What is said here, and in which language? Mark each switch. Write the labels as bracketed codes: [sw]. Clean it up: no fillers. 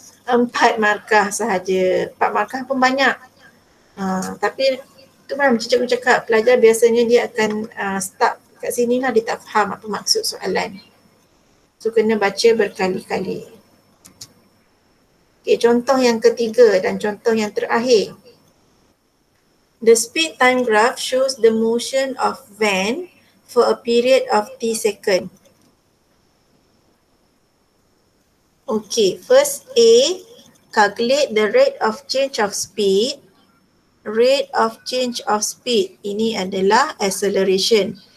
[ms] 4 markah sahaja. 4 markah pun banyak. Tapi tu macam cikgu cakap, pelajar biasanya dia akan stuck kat sini lah, dia tak faham apa maksud soalan. So kena baca berkali-kali. Okay, contoh yang ketiga dan contoh yang terakhir. [en] The speed time graph shows the motion of van for a period of t second. Okay, first A, calculate the rate of change of speed. Rate of change of speed, [ms] ini adalah [en] acceleration.